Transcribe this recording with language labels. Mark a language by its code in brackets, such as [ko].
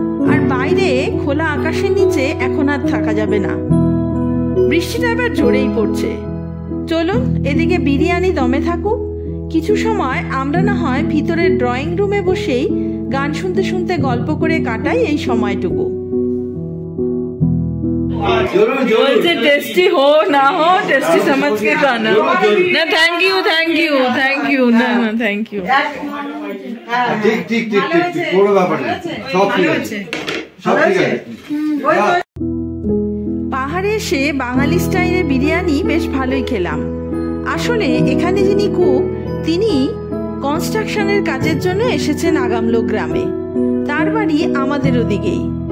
[bn] আর বাইরে খোলা আকাশের নিচে এখন আর থাকা যাবে না, বৃষ্টিটা এবার জোরেই পড়ছে। চলুন এদিকে বিরিয়ানি দমে থাকুক, কিছু সময় আমরা না হয় ভিতরের ড্রয়িং রুমে বসেই গান শুনতে শুনতে গল্প করে কাটাই এই সময়টুকু। [hi] बोलते टेस्टी हो ना हो, टेस्टी समझ के खाना ना। [en] Thank you thank you thank you ना ना thank you. [bn] ঠিক ঠিক ঠিক ঠিক, কোনো ব্যাপার নেই, সব ঠিক আছে, সব ঠিক আছে। পাহাড়ে এসে বাঙালি স্টাইলে বিরিয়ানি বেশ ভালোই খেলাম। আসলে এখানে যিনি কুক তিনি কনস্ট্রাকশনের কাজের জন্য এসেছেন আগামলোক গ্রামে, তার বাড়ি আমাদের ওদিকেই।